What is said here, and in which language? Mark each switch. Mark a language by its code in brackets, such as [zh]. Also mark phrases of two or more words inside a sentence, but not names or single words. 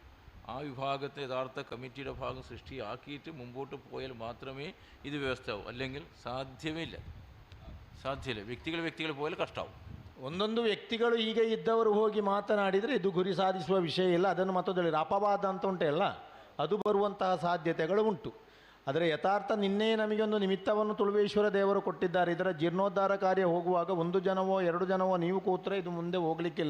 [ml] ആ വിഭാഗത്തെ യഥാർത്ഥ കമ്മിറ്റിയുടെ ഭാഗം സൃഷ്ടിയാക്കിയിട്ട് മുമ്പോട്ട് പോയാൽ മാത്രമേ ഇത് വ്യവസ്ഥയാവും, അല്ലെങ്കിൽ സാധ്യമേ ഇല്ല. [kn] ಸಾಧ್ಯ ಇಲ್ಲ. ವ್ಯಕ್ತಿಗಳು ಹೋಗಲು ಕಷ್ಟ ಆവും. ಒಂದೊಂದು ವ್ಯಕ್ತಿಗಳು ಈಗ ಇದ್ದವರು ಹೋಗಿ ಮಾತನಾಡಿದರೆ ಇದು ಗುರಿ ಸಾಧಿಸುವ ವಿಷಯ ಇಲ್ಲ. ಅದನ್ನು ಮತ್ತೊಂದು ಹೇಳಿದ್ರೆ ಅಪವಾದ ಅಂತ ಉಂಟಲ್ಲ, ಅದು ಬರುವಂತಹ ಸಾಧ್ಯತೆಗಳು ಉಂಟು. ಆದರೆ ಯಥಾರ್ಥ ನಿನ್ನೆ ನಮಗೊಂದು ನಿಮಿತ್ತವನ್ನು ತುಳುವೇಶ್ವರ ದೇವರು ಕೊಟ್ಟಿದ್ದಾರೆ. ಇದರ ಜೀರ್ಣೋದ್ಧಾರ ಕಾರ್ಯ ಹೋಗುವಾಗ 1 ಜನವೋ 2 ಜನವೋ ನೀವು ಕೂತ್ರೆ ಇದು ಮುಂದೆ ಹೋಗಲಿಕ್ಕಿಲ್ಲ.